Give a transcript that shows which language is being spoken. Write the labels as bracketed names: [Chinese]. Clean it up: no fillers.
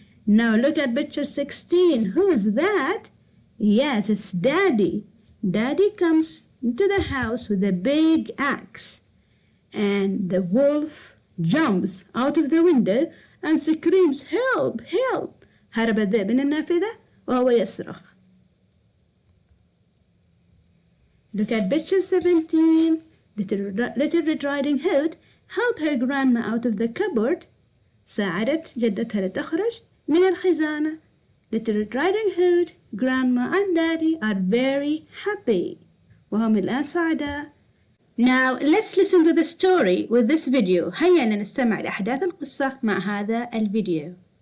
[English] Now look at picture 16. Who's that? Yes, it's Daddy. Daddy comes into the house with a big axe. And the wolf jumps out of the window and screams, "Help! Help!" [Arabic] هرب الذئب من النافذة وهو يصرخ. [English] Look at picture 17. Little Red Riding Hood helped her grandma out of the cupboard. [Arabic] ساعدت جدتها لتخرج من الخزانة. [English] Little Red Riding Hood, Grandma and Daddy are very happy. [Arabic] وهم الآن سعداء. [English] Now let's listen to the story with this video. [Arabic] هيا نستمع لأحداث القصة مع هذا الفيديو.